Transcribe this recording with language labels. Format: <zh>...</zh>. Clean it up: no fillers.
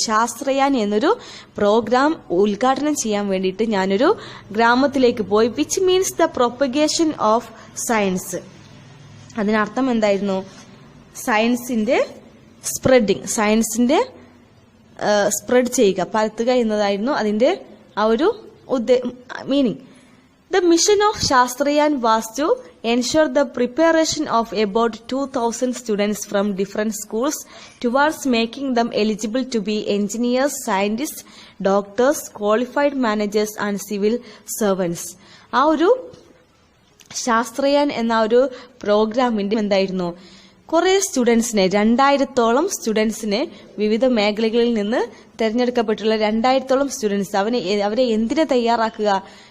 <ml>ശാസ്ത്രയാൻ എന്നൊരു പ്രോഗ്രാം ഉദ്ഘാടനം ചെയ്യാൻ വേണ്ടിയിട്ട് ഞാനൊരു ഗ്രാമത്തിലേക്ക് പോയി.</ml> <en>Which means the propagation of science.</en> <ml>അതിനർത്ഥം എന്തായിരുന്നു? സയൻസിന്റെ സ്പ്രെഡിങ്, സയൻസിന്റെ സ്പ്രെഡ് ചെയ്യുക, പരത്തുക എന്നതായിരുന്നു അതിന്റെ ആ ഒരു meaning.</ml> <en>The mission of Shastrayan was to ensure the preparation of about 2,000 students from different schools towards making them eligible to be engineers, scientists, doctors, qualified managers and civil servants.</en> <ml>ആ ഒരു ശാസ്ത്രയാൻ എന്ന ഒരു പ്രോഗ്രാമിന്റെ എന്തായിരുന്നു? കുറെ സ്റ്റുഡൻസിനെ, 2000-ഓളം സ്റ്റുഡൻസിനെ, വിവിധ മേഖലകളിൽ നിന്ന് തെരഞ്ഞെടുക്കപ്പെട്ടുള്ള 2000-ഓളം സ്റ്റുഡൻസ്, അവരെ എന്തിനെ തയ്യാറാക്കുക?</ml>